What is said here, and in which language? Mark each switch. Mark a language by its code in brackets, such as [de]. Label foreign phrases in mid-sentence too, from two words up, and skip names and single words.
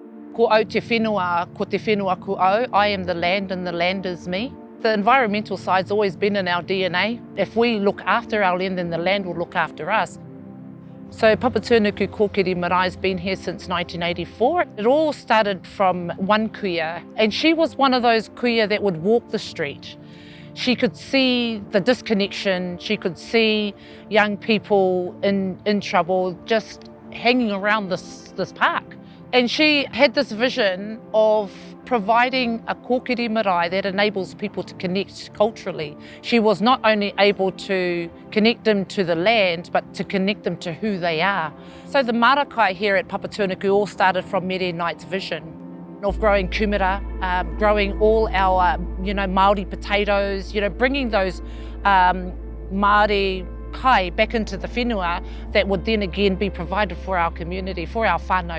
[mi] Ko au te whenua, ko te whenua ku au. [en] I am the land and the land is me. The environmental side's always been in our DNA. If we look after our land, then the land will look after us. So Papatūānuku Kōkiri Marae's been here since 1984. It all started from one kuia, and she was one of those kuia that would walk the street. She could see the disconnection, she could see young people in trouble just hanging around this park. And she had this vision of providing a [mi] kōkiri marae [en] that enables people to connect culturally. She was not only able to connect them to the land, but to connect them to who they are. So the marakai here at Papatūānuku all started from Mere Knight's vision of growing kumara, growing all our, Māori potatoes, bringing those Māori kai back into the whenua that would then again be provided for our community, for our whānau.